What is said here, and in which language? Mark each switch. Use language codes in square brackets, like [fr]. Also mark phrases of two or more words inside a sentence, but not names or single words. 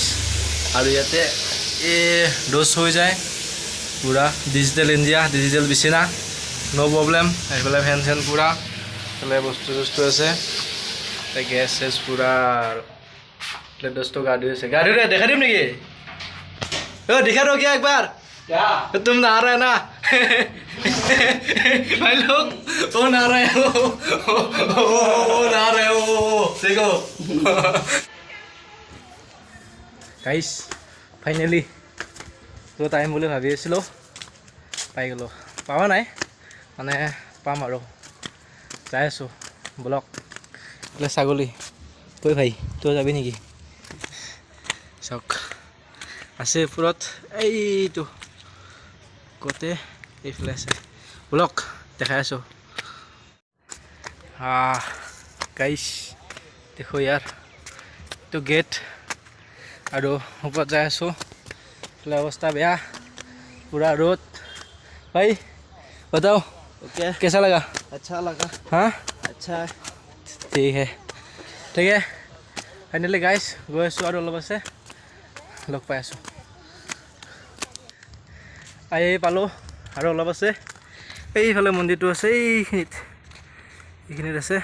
[as] আৰু ইয়াতে ড'জ হৈ যায় পুৰা ডিজিটেল ইণ্ডিয়া, ডিজিটেল বিচনা, [en] no problem. [as] এইফালে ফেন চেন পুৰা, এইফালে বস্তু চস্তু আছে, গেছ চেছ পুৰা। দোস্তটো গা ধুই আছে, গা ধুই দেখা দিম নেকি? [hi] दिखा दो क्या एक बार? क्या तुम नहा रहे ना? भाई लोग वो नहा रहे हो, वो नहा रहे हो, देखो [en] guys finally [as] য'ত আহিম বুলি ভাবি আছিলোঁ পাই গ'লোঁ। পাৱা নাই মানে পাম আৰু যাই আছোঁ ব্লক। এইফালে ছাগলী, তই ভাই তই যাবি নেকি? চাওক আছে ওপৰত, এইটো ক'তে এইফালে আছে ব্লক দেখাই আছোঁ। গাইছ দেখো ইয়াৰ এইটো গেট আৰু ওপৰত যাই আছোঁ। এইফালে অৱস্থা বেয়া, [hi] पूरा रोड। भाई बताओ ओके. कैसा लगा? अच्छा लगा. हाँ अच्छा है. ठीक है [en] finally guys [as] গৈ আছোঁ আৰু অলপ আছে, লগ পাই আছোঁ। আহি পালোঁ আৰু অলপ আছে, এইফালে মন্দিৰটো আছে, এইখিনিত আছে।